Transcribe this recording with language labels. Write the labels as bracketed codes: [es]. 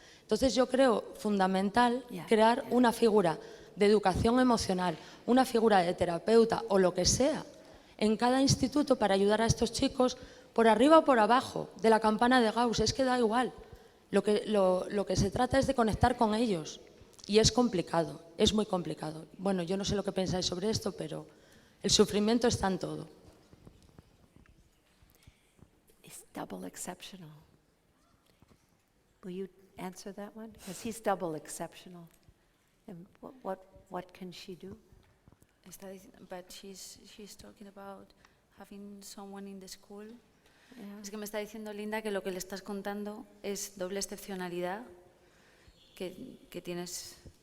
[es] Entonces yo creo fundamental crear una figura de educación emocional, una figura de terapeuta o lo que sea, en cada instituto para ayudar a estos chicos por arriba o por abajo, de la campana de Gauss, es que da igual. Lo que se trata es de conectar con ellos. Y es complicado, es muy complicado. Bueno, yo no sé lo que pensáis sobre esto, pero el sufrimiento está en todo. [en] He's double exceptional. Will you answer that one? Because he's double exceptional. And what can she do? But she's talking about having someone in the school. Yeah. [es] Es que me está diciendo Linda que lo que le estás contando es doble excepcionalidad que tienes.